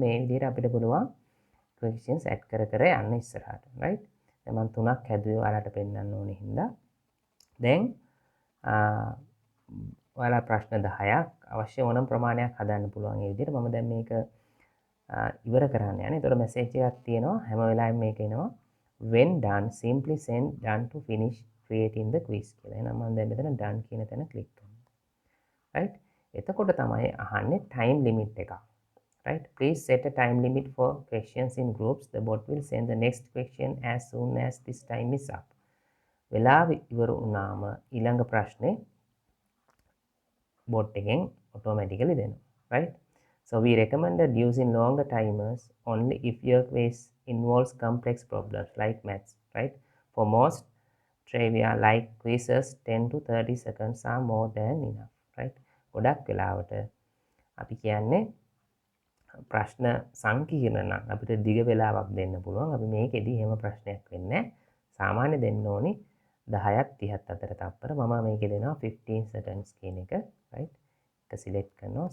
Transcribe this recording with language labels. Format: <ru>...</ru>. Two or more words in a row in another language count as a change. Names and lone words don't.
<si>මේ විදිහට අපිට පුළුවන්</si> <en>questions add</en> <si>කර කර යන්න ඉස්සරහට. right? දැන් මම තුනක් හැදුවේ ඔයාලට පෙන්වන්න ඕනේ හින්දා. දැන් ඔයාලා ප්‍රශ්න 10ක් අවශ්‍ය ඕනම ප්‍රමාණයක් හදන්න පුළුවන්. ඒ විදිහට මම දැන් මේක ඉවර කරන්න යන්නේ. ඒතකොට message එකක් තියෙනවා. හැම වෙලාවෙම මේක එනවා.</si> <en>when done simply send done to finish creating the quiz කියලා.</en> <si>එහෙනම් මම දැන් මෙතන done කියන තැන ක්ලික් කරනවා. right? එතකොට තමයි අහන්නේ time limit එකක්. right?</si> <en>Please set a time limit for questions in groups. The bot will send the next question as soon as this time is up.</en> <si>වෙලාව ඉවර වුණාම ඊළඟ ප්‍රශ්නේ bot එකෙන් automatically දෙනවා,</si> <en>right? So we recommended using longer timers only if your quiz involves complex problems like maths, right? For most trivia like quizzes, 10 to 30 seconds are more than enough, right?</en> <si>ගොඩක් වෙලාවට අපි කියන්නේ ප්‍රශ්න සංකීර්ණ නම් අපිට දිග වෙලාවක් දෙන්න පුළුවන්. අපි මේකෙදි එහෙම ප්‍රශ්නයක් වෙන්නේ නැහැ. සාමාන්‍ය දෙන්න ඕනි 10ත් 30ත් අතර තප්පර. මම මේකේ දෙනවා 15 seconds කියන එක, right? එක සිලෙක්ට් කරනවා.</si>